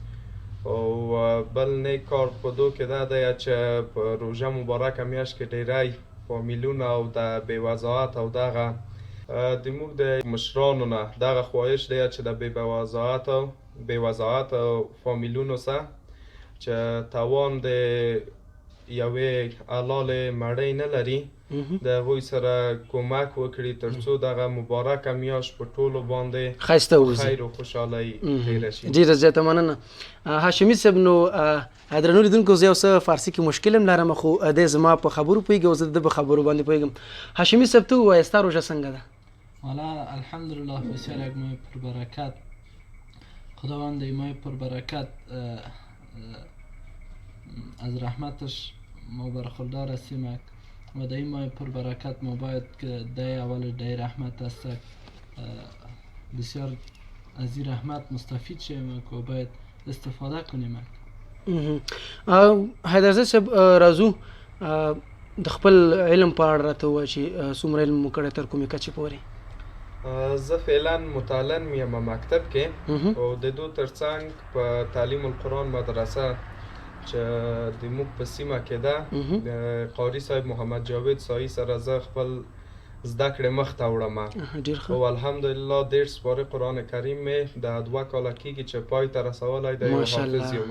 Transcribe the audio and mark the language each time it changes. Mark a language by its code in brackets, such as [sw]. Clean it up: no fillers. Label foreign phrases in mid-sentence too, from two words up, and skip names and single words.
[ps] او بل نیک کار په دو کې ده دی چې په روژه مبارکه میاشت کې ډیری فامیلونه او د بېوضاحت او دغه د موږ د مشرانو نه دغه خواهش دی چې د بېوضاحت فامیلونو سره چې توان د یوې حلالې مړۍ نه لري د هغوی سره کومک وکړي تر څو دغه مبارکه میاشت په ټولو باندې ښایسته ووځي خیر او خوشحالۍ تېره شي ډېره زیاته مننه هاشمي صاحب نو درنو لیدونکو زه یو څه فارسي کې مشکل هم لرم خو دی زما په خبرو پوهېږي او زه د ده په خبرو باندې پوهېږم هاشمي صاحب ته ووایه ستا روژه څنګه ده [fa] حالا الحمدلله بسیار یک ماه پربرکت خداوند این ماه پربرکت از رحمتش ما برخوردار هستیم و در این ماه پربرکت ما باید که دی اول دی رحمت است بسیار از این رحمت مستفید شویم و باید استفاده کنیم [ps] حیدرزی صاحب راځو د خپل علم په اړه راته ووایه چې څومره علم مو کړی تر کومې کچې پورې زه فعلا متعلم یم مکتب کې او د دو ترڅنګ په تعلیم القرآن مدرسه چې د موږ په سیمه کې ده د قاري صاحب محمد جاوید سایی سره زه خپل زده کړې مخ ته وړم او الحمدلله 10 سپاره قرآن کریم مې د 2 کاله کېږي چې پای ته رسولی دی او حافظ یم